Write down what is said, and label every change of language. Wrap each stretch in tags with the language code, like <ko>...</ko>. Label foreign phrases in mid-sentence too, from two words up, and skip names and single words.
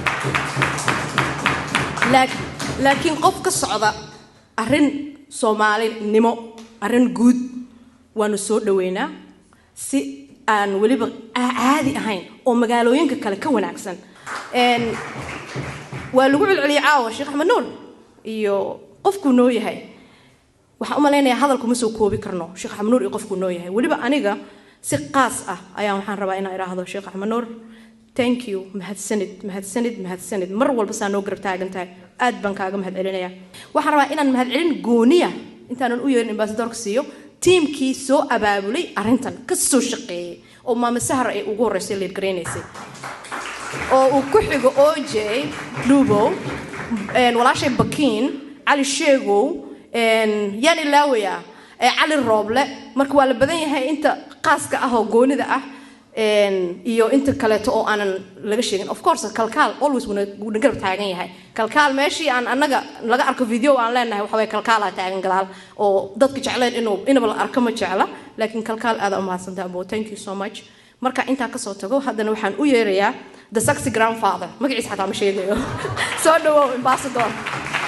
<so>laakiin qof ka socda arin Soomaalinimo arin guud waanu soo dhaweynaa si aan waliba caadi ahayn oo magaalooyinka kale ka wanaagsan waa lagu celceliyay caawa Sheekh Axmed Nuur iyo qofku noo yahay waxa u maleynayaa hadalku ma soo koobi karno Sheekh Axmed Nuur iyo qofku noo yahay waliba aniga si qaas ah ayaan waxaan rabaa inaan iraahdo Sheekh Axmed Nuur</so> <en>thank you</en> <so>mahadsanid mar walba saan oo garab taagantahay aad baan kaaga mahad celinaya waxaan rabaa inaan mahad celin gooniya intaan u yeerin ambassadorka siiyo teamkii soo abaabulay arintan ka soo shaqeeyay oo Maama Sahro ay ugu horeysay lead gareynaysay oo uu ku xigo OJ Dubo walaashay Bakiin Ali Sheegow yani Laawaya Ali Rooble marka waa la badan yahay inta qaaska ah oo goonida ah iyo inta kale oo aanan laga sheegin</so> <en>of course</en> <so>kalkaal always wuu garab taagan yahay kalkaal meeshii aan anaga laga arko video aan leenahay waxa way kalkaal taagan galaal oo dadka jecleen inuu la arko ma jecla laakiin kalkaal aad u mahadsantahay abo</so> <en>thank you so much</en> <so>marka inta ka soo tago haddana waxaan u yeerayaa</so> <en>the sexy grandfather</en> <so>magaciisa xataa ma sheegayo soo dhawow ambassador</so>